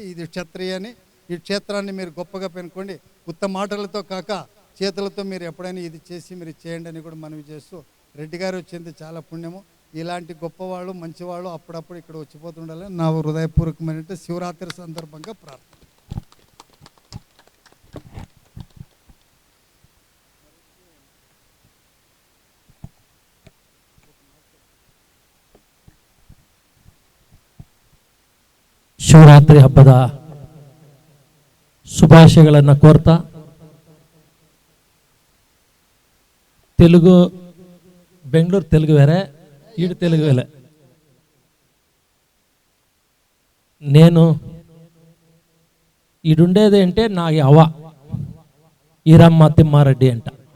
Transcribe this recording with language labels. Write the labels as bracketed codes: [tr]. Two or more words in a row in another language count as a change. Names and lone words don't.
[te] ఇది క్షత్రియ అని ఈ క్షేత్రాన్ని మీరు గొప్పగా పెనుకోండి. ఉత్త మాటలతో కాక చేతులతో మీరు ఎప్పుడైనా ఇది చేసి మీరు చేయండి అని కూడా మనవి చేస్తూ రెడ్డి గారు వచ్చింది చాలా పుణ్యము. ఇలాంటి గొప్పవాళ్ళు మంచివాళ్ళు అప్పుడప్పుడు ఇక్కడ వచ్చిపోతుండాలని నా హృదయపూర్వకమైన శివరాత్రి సందర్భంగా ప్రార్థన. [kn] ಶಿವರಾತ್ರಿ ಹಬ್ಬದ ಶುಭಾಶಯಗಳನ್ನು ಕೋರ್ತಾ [te] తెలుగు బెంగళూరు తెలుగు వేరే, ఈడు తెలుగు వేరే. నేను ఈడుండేది అంటే నా అవ్వ ఈరమ్మ తిమ్మారెడ్డి అంట.